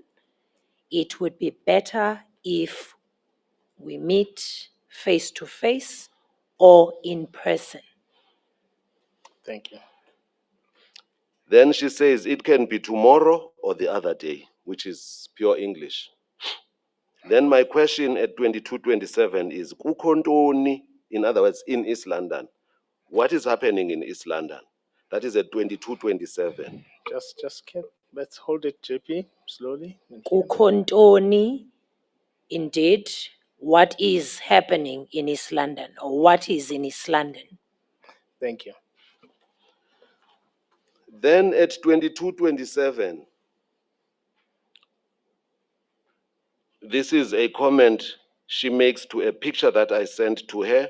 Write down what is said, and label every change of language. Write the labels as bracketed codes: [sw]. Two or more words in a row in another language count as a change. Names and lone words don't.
[en] It would be better if we meet face to face or in person. Thank you. Then she says it can be tomorrow or the other day, which is pure English. Then my question at 2227 is, [xh] kukho ntoni, [en] in other words, in East London? What is happening in East London? That is at 2227. Let's hold it, JP, slowly. and hear. [xh] Kukho ntoni, [en] indeed, what is happening in East London or what is in East London? Thank you. Then at 2227, this is a comment she makes to a picture that I sent to her.